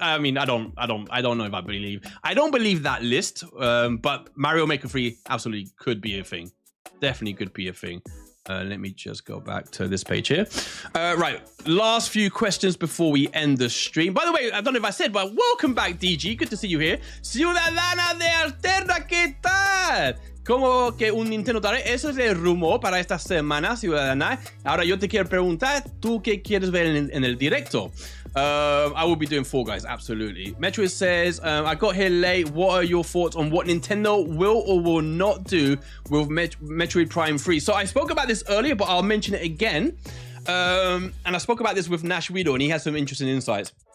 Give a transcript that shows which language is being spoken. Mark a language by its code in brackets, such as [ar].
[en] I mean, I don't know if I don't believe that list. But Mario Maker 3 absolutely could be a thing. Definitely could be a thing. Let me just go back to this page here. Right, last few questions before we end the stream. By the way, I don't know if I said, but welcome back, DG. Good to see you here. [es] Ciudadana de Alterna, ¿qué tal? Como que un Nintendo Direct, eso es el rumor para esta semana, ciudadana. Ahora yo te quiero preguntar, ¿tú qué quieres ver en el directo? [en] I will be doing Fall Guys, absolutely. Metroid says, I got here late. What are your thoughts on what Nintendo will or will not do with Metroid Prime 3? So I spoke about this earlier, but I'll mention it again. And I spoke about this with Nash Weedle, and he has some interesting insights.